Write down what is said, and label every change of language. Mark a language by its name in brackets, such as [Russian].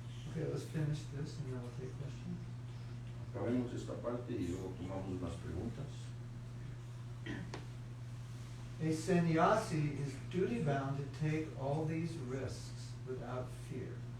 [English] Okay, let's finish this and then we'll take questions. [Spanish] Acabemos esta parte y luego tomamos unas preguntas. [English] A sannyasi is duty-bound to take all these risks without fear.